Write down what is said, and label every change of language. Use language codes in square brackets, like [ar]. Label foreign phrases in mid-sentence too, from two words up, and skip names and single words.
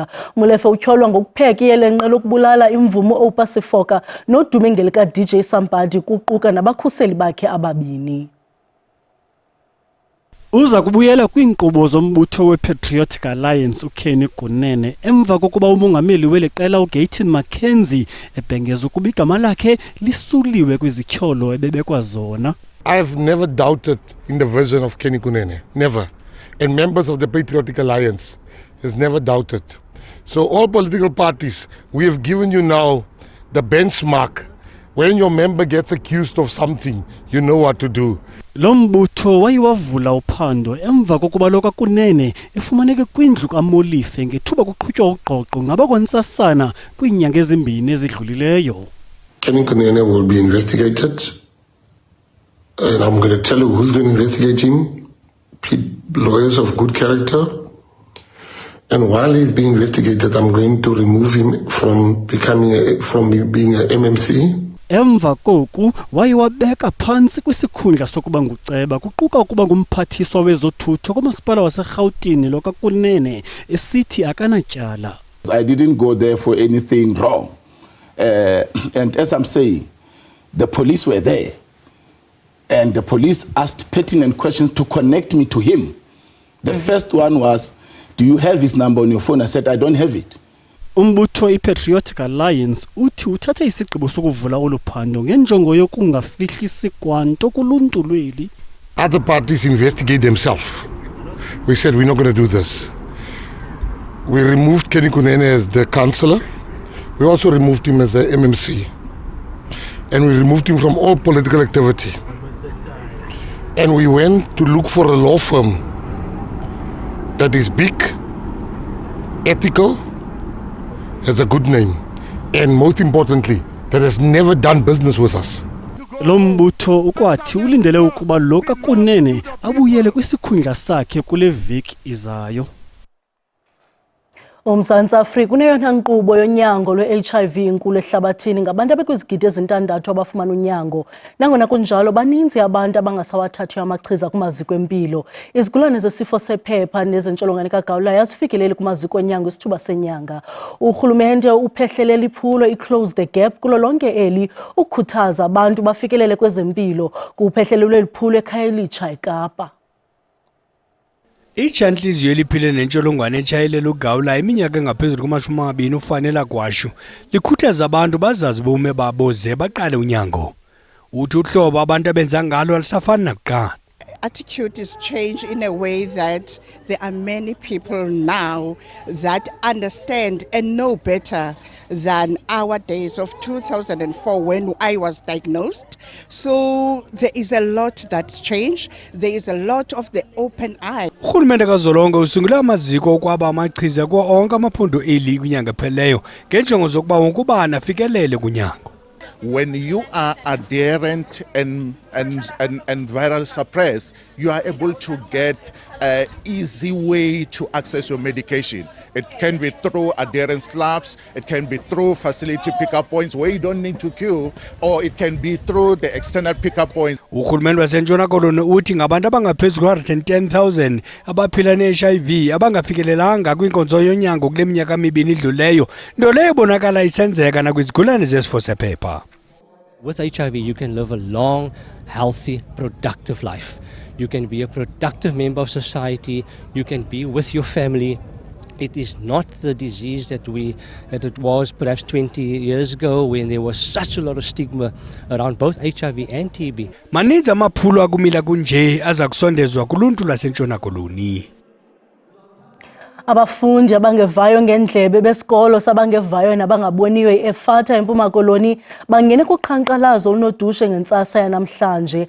[xh] Molefe utyholwa ngokupheka iyelenqe lokubulala imvumo oPasifoka nodume ngelika DJ Sambadi kuquka nabakhuseli bakhe ababini. Uza kubuyela kwiinkqubo zombutho wePatriotic Alliance uKenny Kunene emva kokuba umongameli weli qela uGayton Mackenzie ebhengeza ukuba igama lakhe lisuliwe kwizityholo ebebekwa zona. [en] I've never doubted in the vision of Kenny Kunene, never. And members of the Patriotic Alliance has never doubted. So all political parties, we have given you now the benchmark. When your member gets accused of something, you know what to do. [xh] Lo mbutho wayiwavula uphando emva kokuba lo kaKunene efumaneke kwindlu kaMolife ngethuba kuqhutywa uqoqo ngabakwantsasana kwiinyanga ezimbini ezidlulileyo. [en] Kenny Kunene will be investigated, and I'm going to tell you who's going to investigate him. Lawyers of good character. And while he's being investigated, I'm going to remove him from being a MMC. [xh] Emva koku wayiwabeka phantsi kwisikhundla sokuba nguceba kuquka ukuba ngumphathiswa wezothutho kumasipala waseRhawutini lo kaKunene esithi akanatyala. [en] I didn't go there for anything wrong. And as I'm saying, the police were there. And the police asked pertinent questions to connect me to him. The first one was, do you have his number on your phone? I said, I don't have it. [xh] Umbutho iPatriotic Alliance uthi uthathe isigqibo sokuvula oluphando ngenjongo yokungafihlisi kwanto kuluntu lweli. [en] Other parties investigate themselves. We said we're not going to do this. We removed Kenny Kunene as the councillor. We also removed him as the MMC. And we removed him from all political activity. And we went to look for a law firm that is big, ethical, has a good name, and most importantly, that has never done business with us. [xh] Lo mbutho ukwathi ulindele ukuba lo kaKunene abuyele kwisikhundla sakhe kule veki izayo. UMzantsi Afrika uneyona nkqubo yonyango lwe-HIV inkulu ehlabathini ngabantu abekwizigidi ezintandathu abafumana unyango. Nangona kunjalo baninzi abantu abangasawathathiyo amachiza kumaziko empilo. Izigulane zesifo sephepha nezentsholongwane kagawulayo azifikeleli kumaziko onyango isithuba senyanga. Urhulumente uphehlelela iphulo i-Close the Gap kulo lonke eli ukukhuthaza abantu bafikelele kwezempilo kuphehlelelwe liphulo eKhayelitsha eKapa. Ijantliziyo eliphile nentsholongwane etshayelela ugawulayo iminyaka engaphezulu kuma-20 ufanele gwashu likhuthaza abantu bazazi ubume babo ze baqale unyango. Uthi uhlobo abantu abenza ngalo alisafani nakuqala. [en] Attitude is changed in a way that there are many people now that understand and know better than our days of 2004 when I was diagnosed. So there is a lot that's changed. There is a lot of the open eye. [xh] Urhulumente kazolonke usungule amaziko okwaba amachiza kuwo onke amaphondo eli kwinyanga epheleyo ngenjongo zokuba wonke ubani afikelele kunyango. [en] when you are adherent and viral suppressed, you are able to get an easy way to access your medication. It can be through adherence labs, it can be through facility pickup points where you don't need to queue, or it can be through the extended pickup points. [xh] Uhulumeni waseNtshona Koloni uthi ngabantu abangaphezulu kwa-110,000 abaphila ne-HIV abangafikelelanga kwinkonzo yonyango kule minyaka mibini idluleyo, nto leyo ibonakala isenzeka nakwizigulane zesifo sephepha. [en] With HIV, you can live a long, healthy, productive life. You can be a productive member of society. You can be with your family. It is not the disease that it was perhaps 20 years ago when there was such a lot of stigma around both HIV and TB. [xh] Maninzi amaphulo akumila kunje aza kusondezwa kuluntu lwaseNtshona Koloni. Abafundi abangevayo ngendlebe besikolo sabangevayo nabangaboniyo eFata eMpuma Koloni bangene kuqhankqalazo olunodushe ngentsasa yanamhlanje.